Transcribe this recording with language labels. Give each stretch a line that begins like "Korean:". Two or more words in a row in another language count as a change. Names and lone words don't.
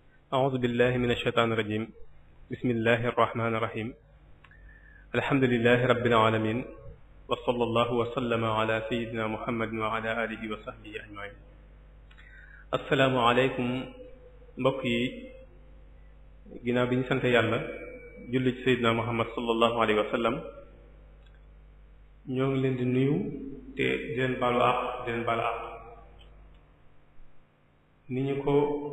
Arabic: أعوذ بالله من الشيطان الرجيم بسم الله الرحمن الرحيم الحمد لله رب العالمين وصلى الله وسلم على سيدنا محمد وعلى آله وصحبه أجمعين السلام عليكم
Wolof: mbokk yi ginnaaw bi ñu sant yàlla julli ci Seydina Muhammad
Arabic: صلى الله عليه وسلم
Wolof: ñoo ngi leen di nuyu te di leen baalu àq ni ñu ko